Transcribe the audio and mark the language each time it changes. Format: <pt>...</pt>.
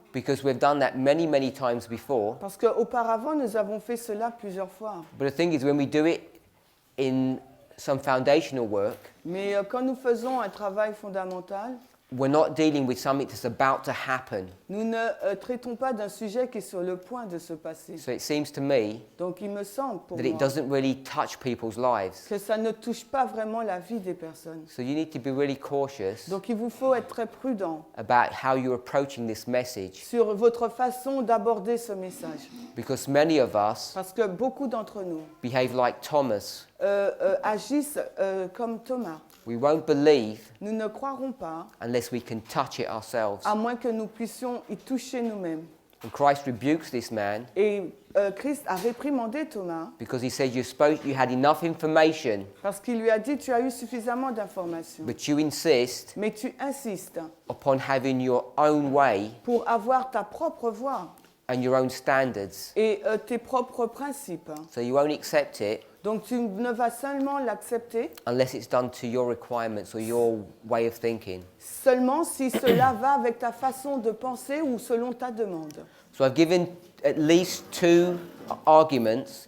<en>Because we've done that many, many times before.</en> <fr>Parce qu'auparavant, nous avons fait cela plusieurs fois.</fr> <en>But the thing is, when we do it in some foundational work,</en> <fr>Mais quand nous faisons un travail fondamental,</fr> <en>we're not dealing with something that's about to happen.</en> <fr>nous ne traitons pas d'un sujet qui est sur le point de se passer.</fr> <en>So it seems to me</en> <fr>Donc il me semble pour</fr> <en>that it</en> <fr>moi</fr> <en>doesn't really touch people's lives.</en> <fr>que ça ne touche pas vraiment la vie des personnes.</fr> <en>So you need to be really cautious</en> <fr>Donc il vous faut être très prudent</fr> <en>about how you're approaching this message,</en> <fr>sur votre façon d'aborder ce message.</fr> <en>because many of us</en> <fr>Parce que beaucoup d'entre nous</fr> <en>behave like Thomas.</en> <fr>agissent comme Thomas.</fr> <en>We won't believe</en> <fr>Nous ne croirons pas,</fr> <en>unless we can touch it ourselves.</en> <fr>à moins que nous puissions y toucher nous-mêmes.</fr> <en>And Christ rebukes this man</en> <fr>Et Christ a réprimandé Thomas</fr> <en>because he said you had enough information,</en> <fr>parce qu'il lui a dit, tu as eu suffisamment d'informations,</fr> <en>but you insist</en> <fr>mais tu insistes</fr> <en>upon having your own way</en> <fr>pour avoir ta propre voix</fr> <en>and your own standards.</en> <fr>et tes propres principes.</fr> <en>So you won't accept it</en> <fr>Donc tu ne vas seulement l'accepter</fr> <en>unless it's done to your requirements or your way of thinking.</en> <fr>seulement si cela va avec ta façon de penser ou selon ta demande.</fr> <en>So I've given at least two arguments</en>